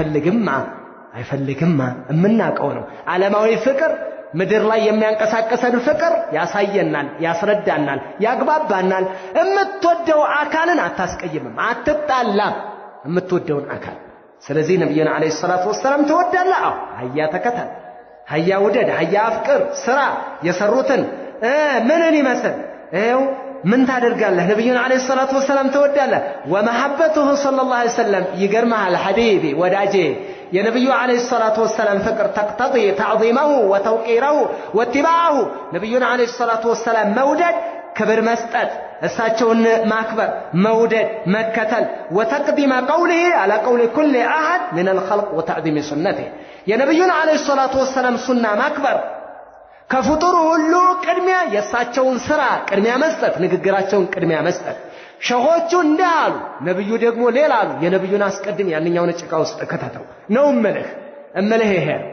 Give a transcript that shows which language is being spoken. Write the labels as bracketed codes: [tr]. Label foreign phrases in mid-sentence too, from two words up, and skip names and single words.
[am] አይፈልግማ እምናቀው ነው ዓለማዊ ፍቅር ምድር ላይ የሚያንቀሳቀሰን ፍቅር ያሳየናል ያስረዳናል ያግባባናል እምትወደው አካልን አታስቀይምም አትጣላም እምትወደውን አካል ስለዚህ ነብዩና [ar] عليه الصلاة والسلام [am] ተወዳለህ አያ ተከተል አያ ውደድ አያ አፍቅር ስራ የሰሩትን ምንን ይመስል ይኸው ምን ታደርጋለህ ነብዩና [ar] عليه الصلاة والسلام [am] ተወዳለህ [ar] ومحبته صلى الله عليه وسلم [am] ይገርማል ሐቢቢ ወዳጄ የነብዩ [ar] عليه الصلاة والسلام [am] ፍቅር [ar] تقتضي تعظيمه وتوقيره واتباعه [am] ነብዩና [ar] عليه الصلاة والسلام [am] መውደድ ክብር መስጠት እሳቸውን ማክበር መውደድ መከተል [ar] وتقديم قوله على قول كل احد من الخلق وتعظيم سنته [am] የነብዩና [ar] عليه الصلاة والسلام [am] ሱና ማክበር ከፍጡር ሁሉ ቅድሚያ የሳቸውን ስራ ቅድሚያ መስጠት ንግግራቸውን ቅድሚያ መስጠት ሸሆቹ እንዳሉ ነብዩ ደግሞ ሌላ አሉ የነብዩን አስቀድም ያንኛውን ጭቃ ውስጥ ከተተው ነው እምልህ ይሄ